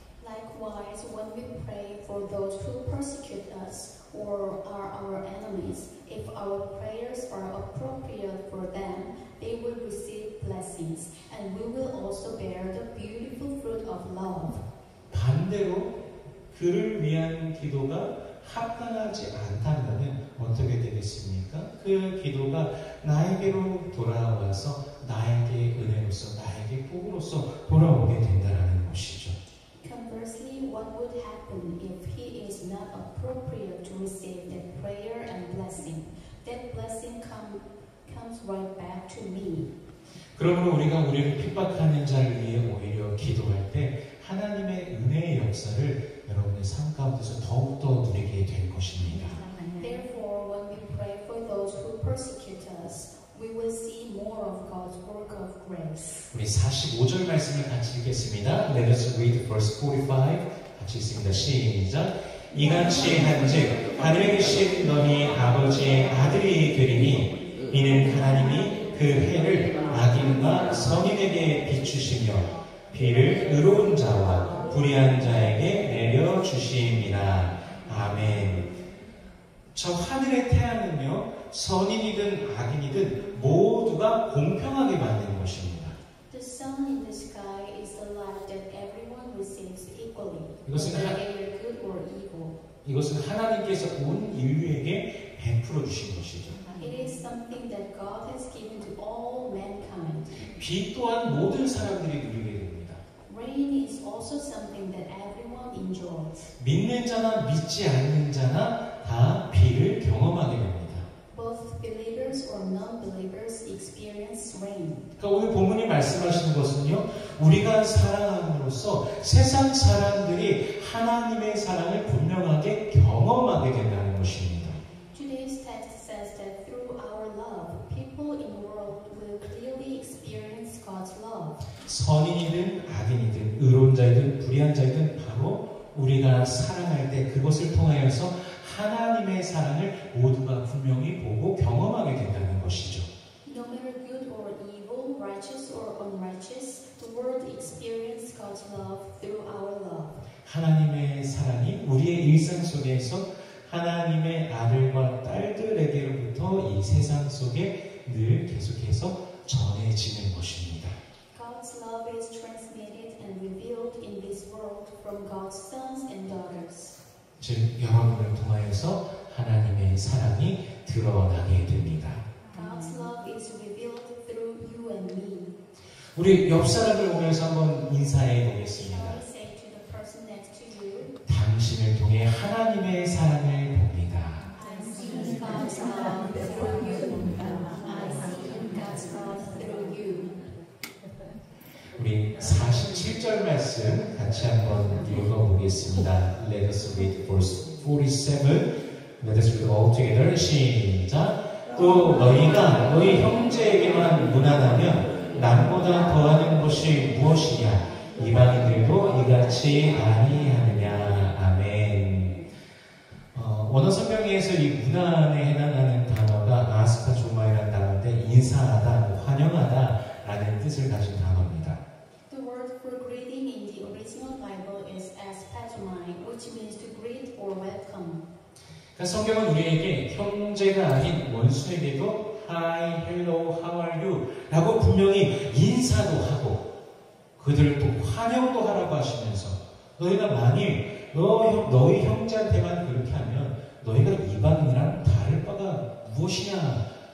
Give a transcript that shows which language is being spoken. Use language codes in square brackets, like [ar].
[en] Likewise, when we pray for those who persecute us or are our enemies, if our prayers are appropriate for them, they will receive blessings, and we will also bear the beautiful fruit of love. [ko] 반대로 그를 위한 기도가 합당하지 않다면 어떻게 되겠습니까? 그 기도가 나에게로 돌아와서 나에게 은혜로서 나에게 복으로서 돌아오게 된다는 것이죠. [en] Conversely, what would happen if he is not appropriate to receive that prayer and blessing? That blessing comes right back to me. [ko] 그러므로 우리가 우리를 핍박하는 자를 위해 오히려 기도할 때 하나님의 은혜의 역사를 여러분의 삶 가운데서 더욱더 누리게 될 것입니다. [en] Therefore, when we pray for those who persecute us, we will see more of God's work of grace. [ko] 우리 45절 말씀을 같이 읽겠습니다. [en] Let us read verse 45. [ko] 같이 읽습니다. 시작. 이같이 한즉 하늘에 계신 너희 아버지의 아들이 되리니 이는 하나님이 그 해를 악인과 선인에게 비추시며 비를 의로운 자와 불의한 자에게 내려주심이라. 아멘. 저 하늘의 태양은요, 선인이든 악인이든 모두가 공평하게 받는 것입니다. [en] The sun in the sky is the light that everyone receives equally, [ko] 이것은 [en] whether they are good or evil. [ko] 이것은 하나님께서 온 인류에게 베풀어 주신 것이죠. [en] It is something that God has given to all mankind. [ko] 비 또한 모든 사람들이 누리게 됩니다. [en] Rain is also something that everyone enjoys. [ko] 믿는 자나 믿지 않는 자나 다 비를 경험하게 됩니다. [en] Both believers or non-believers experience rain. [ko] 그러니까 오늘 본문이 말씀하시는 것은요, 우리가 사랑함으로써 세상 사람들이 하나님의 사랑을 분명하게 경험하게 된다는 것입니다. [en] Today's text says that through our love, people in the world will clearly experience God's love. [ko] 선인이든 악인이든 의로운 자이든 불의한 자이든 바로 우리가 사랑할 때 그것을 통하여서 하나님의 사랑을 사랑을 모두가 분명히 보고 경험하게 된다는 것이죠. [en] No matter good or evil, righteous or unrighteous, the world experiences God's love through our love. [ko] 하나님의 사랑이 우리의 일상 속에서 하나님의 아들과 딸들에게로부터 이 세상 속에 늘 계속해서 전해지는 것입니다. [en] God's love is transmitted and revealed in this world from God's sons and daughters. [ko] 즉 여러분을 통하여서 하나님의 사랑이 드러나게 됩니다. [en] God's love is revealed through you and me. [ko] 우리 옆 사람을 보면서 한번 인사해 [en] Shall [ko] 보겠습니다. [en] I say to the person next to you, [ko] 당신을 통해 하나님의 사랑을 봅니다. [en] I see God's love through you. I see God's love through you. [ko] 우리 47절 말씀 같이 한번 읽어보겠습니다. [en] Let us read verse 47. Let us read all together. [ko] 시작. 또 너희가 너희 형제에게만 무난하면 남보다 더하는 것이 무엇이냐? 이방인들도 이같이 아니하느냐? 아멘. 원어 성경에서 이 무난에 해당하는 단어가 아스파조마이라는 단어인데 인사하다, 환영하다라는 뜻을 가진 단어입니다. [en] The word for greeting in the original Bible is aspazomai, which means to greet or welcome. [ko] 그러니까 성경은 우리에게 형제가 아닌 원수에게도 [en] Hi, Hello, How are you? [ko] 라고 분명히 인사도 하고 그들을 또 환영도 하라고 하시면서 너희가 만일 너희 형제한테만 그렇게 하면 너희가 이방인이랑 다를 바가 무엇이냐?